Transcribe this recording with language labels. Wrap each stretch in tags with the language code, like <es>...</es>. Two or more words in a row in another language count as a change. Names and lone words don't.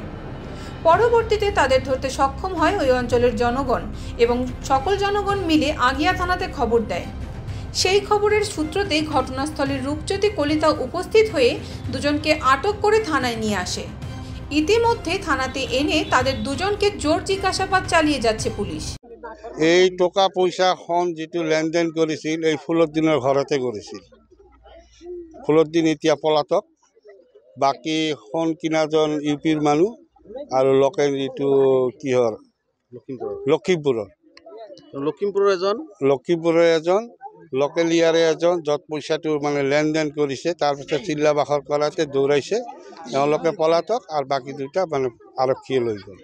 <bn>পরবর্তীতে তাদের ধরতে সক্ষম হয় ওই অঞ্চলের জনগণ এবং সকল জনগণ মিলে আগিয়া থানাতে খবর দেয়। সেই খবরের সূত্রতেই ঘটনাস্থলে রূপজ্যোতি কলিতা উপস্থিত হয়ে দুজনকে আটক করে থানায় নিয়ে আসে। ইতিমধ্যে থানাতে এনে তাদের দুজনকে জোর জিজ্ঞাসাবাদ চালিয়ে যাচ্ছে পুলিশ। এই টাকা পয়সা খন যেটো লেনদেন করেছিল এই ফুলদ্দিনের ঘরতে করেছিল।</bn> <as>ফুলদ্দিন এতিয়া পলাতক, বাকী খন কিনাজন ইউপিৰ মানুহ আৰু লোকেল এইটো কিহৰ লক্ষিমপুৰৰ এজন লোকেল ইয়াৰে এজন য'ত পইচাটো মানে লেনদেন কৰিছে, তাৰপিছত চিল্লা বাখৰ কৰাতে দৌৰাইছে, তেওঁলোকে পলাতক আৰু বাকী দুটা মানে আৰক্ষীয়ে লৈ গ'ল।</as>